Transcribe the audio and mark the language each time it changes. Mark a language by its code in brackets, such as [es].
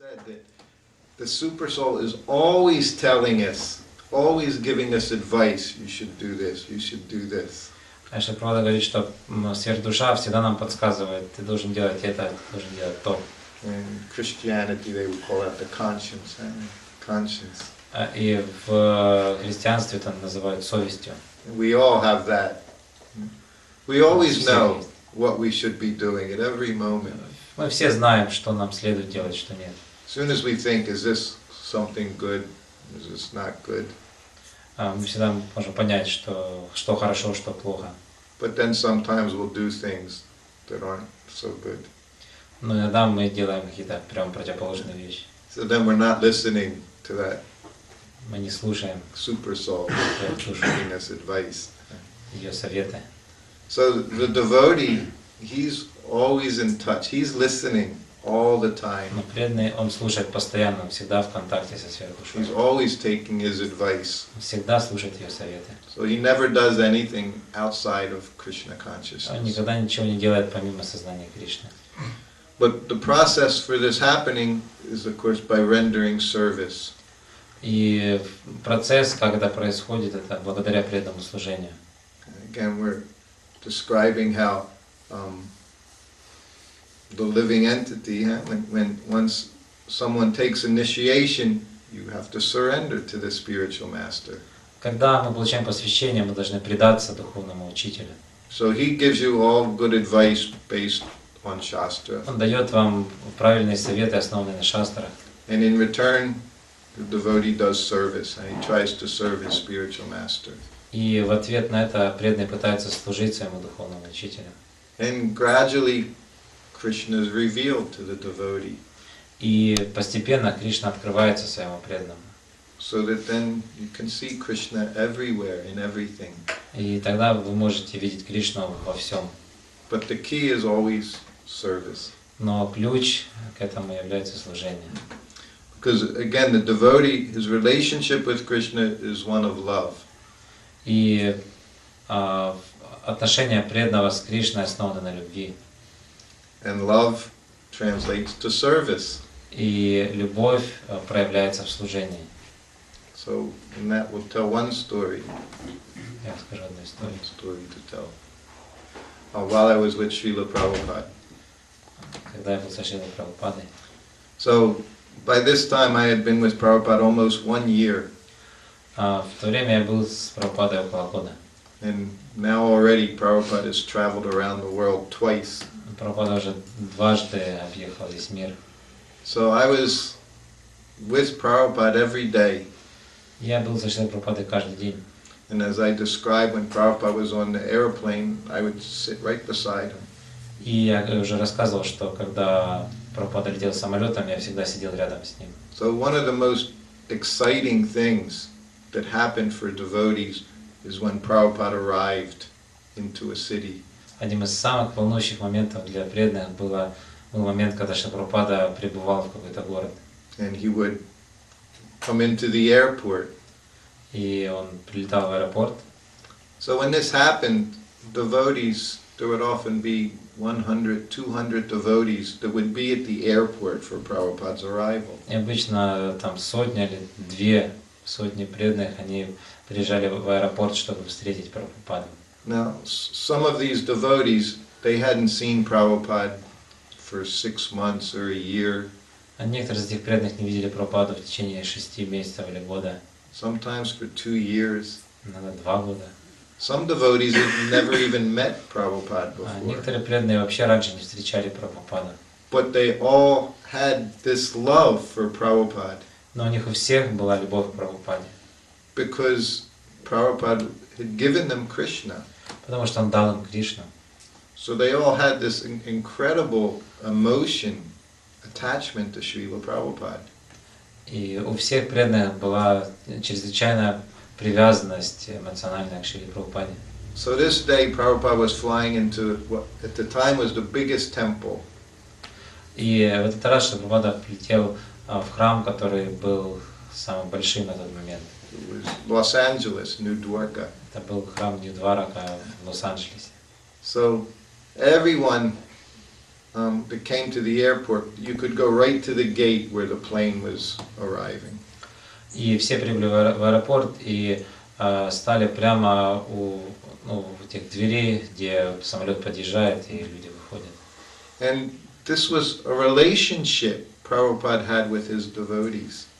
[en] said that the super soul is always telling us, always giving us advice. You should do this. You should do this. [ru] Конечно, Прабхупада говорит, что сверхдуша всегда нам подсказывает, ты должен делать это, ты должен делать то. [en] In Christianity, they would call that the conscience. Conscience. [ru] И в христианстве это называют совестью. [en] We all have that. We always know what we should be doing at every moment. [ru] Мы все знаем, что нам следует делать, что нет. [en] As soon as we think, is this something good? Is this not good? [ru] Мы всегда можем понять, что хорошо, что плохо. [en] But then sometimes we'll do things that aren't so good. [ru] Но иногда мы делаем какие-то прям противоположные вещи. [en] So then we're not listening to that [ru] Мы не слушаем [en] super soul giving us advice. [ru] ее советы. [en] So the devotee, he's always in touch. He's listening all the time. [ru] Но преданный, он слушает постоянно, он всегда в контакте со сверхдушой. [en] He's always taking his advice. [ru] Он всегда слушает ее советы. [en] So he never does anything outside of Krishna consciousness. [ru] Он никогда ничего не делает помимо сознания Кришны. [en] But the process for this happening is, of course, by rendering service. [ru] И процесс, как это происходит, это благодаря преданному служению. [en] Again, we're describing how the living entity, when once someone takes initiation, you have to surrender to the spiritual master. [ru] Когда мы получаем посвящение, мы должны предаться духовному учителю. [en] So he gives you all good advice based on Shastra. [ru] Он дает вам правильные советы, основанные на шастрах. [en] And in return, the devotee does service, and he tries to serve his spiritual master. [ru] И в ответ на это преданный пытается служить своему духовному учителю. [en] And gradually, Krishna is revealed to the devotee. [ru] И постепенно Кришна открывается своему преданному. [en] So that then you can see Krishna everywhere, in everything. [ru] И тогда вы можете видеть Кришну во всем. [en] But the key is always service. [ru] Но ключ к этому является служение. [en] Because again, the devotee, his relationship with Krishna is one of love. [ru] И отношения преданного с Кришной основаны на любви. [en] And love translates to service. [ru] И любовь проявляется в служении. [en] So in that we'll tell one story. [ru] Я расскажу одну историю. [en] One story to tell. While I was with Srila Prabhupada. [ru] Когда я был со Шрилой Прабхупадой. [en] So by this time I had been with Prabhupada almost 1 year. [ru] В то время я был с Прабхупадой около года. [en] And now already Prabhupada has traveled around the world twice. [ru] Прабхупада уже дважды объехал весь мир. [en] So I was with Prabhupada every day. [ru] Я был со Шрилой Прабхупадой каждый день. [en] And as I described, when Prabhupada was on the airplane, I would sit right beside him. [ru] И я уже рассказывал, что когда Прабхупада летел самолетом, я всегда сидел рядом с ним. [en] So one of the most exciting things that happened for devotees is when Prabhupada arrived into a city. [ru] Одним из самых волнующих моментов для преданных был момент, когда Шрила Прабхупада прибывал в какой-то город. [en] And he would come into the airport. [ru] И он прилетал в аэропорт. [en] So when this happened, devotees, there would often be 100, 200 devotees that would be at the airport for Prabhupada's arrival. [ru] И обычно там сотня или две сотни преданных, они приезжали в аэропорт, чтобы встретить Прабхупаду. [en] Now, some of these devotees, they hadn't seen Prabhupada for 6 months or a year. [ru] А некоторые из этих преданных не видели Прабхупаду в течение 6 месяцев или года. [en] Sometimes for 2 years. [ru] Иногда 2 года. [en] Some devotees had never even met Prabhupada [ru] А [en] before. [ru] некоторые преданные вообще раньше не встречали Прабхупаду. [en] But they all had this love for Prabhupada. [ru] Но у них у всех была любовь к Прабхупаде. [en] Because Prabhupada had given them Krishna. [ru] Потому что он дал им Кришну. [en] So they all had this incredible emotion, attachment to Srila Prabhupada. [ru] И у всех преданных была чрезвычайная привязанность эмоциональная к Шриле Прабхупаде. [en] So this day Prabhupada was flying into what at the time was the biggest temple. [ru] И в этот раз Шрила Прабхупада прилетел в храм, который был самым большим на тот момент. [en] It was Los Angeles, New Dwarka. [ru] Это был храм Нью-Дварака в Лос-Анджелесе. [en] So everyone that came to the airport, you could go right to the gate where the plane was arriving. [ru] И все прибыли в аэропорт и стали прямо у этих дверей, где самолет подъезжает и люди выходят. [en] And this was a relationship Prabhupada had with his devotees.